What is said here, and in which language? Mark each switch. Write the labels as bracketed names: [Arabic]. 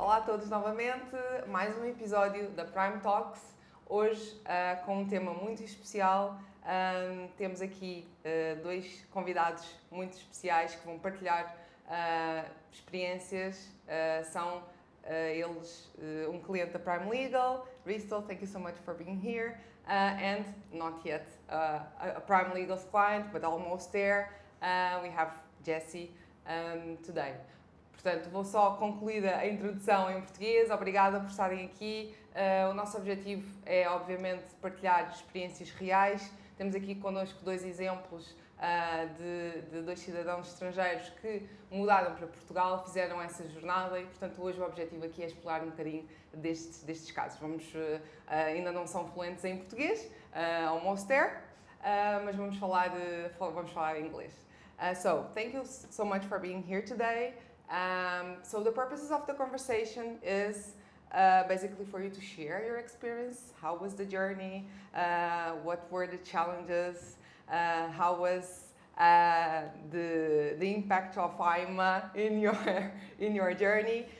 [Portuguese] todos novamente, mais um episódio da Prime Talks, hoje com um tema muito especial. Temos aqui dois convidados muito especiais que vão partilhar experiências. São eles um cliente da Prime Legal. [English] Risto, thank you so much for being here. And not yet a Prime Legal's client, but almost there. We have Jessie today. [Portuguese] Portanto, vou só concluir a introdução em português. Obrigada por estarem aqui. O nosso objetivo é, obviamente, partilhar experiências reais. Temos aqui connosco dois exemplos de dois cidadãos estrangeiros que mudaram para Portugal, fizeram essa jornada e, portanto, hoje o objetivo aqui é explorar um bocadinho destes casos. Ainda não são fluentes em português, [English] almost there, [Portuguese] mas vamos falar em inglês. [English] So, thank you so much for being here today. So the purposes of the conversation is basically for you to share your experience. How was the journey? What were the challenges? How was the impact of IMA in your journey?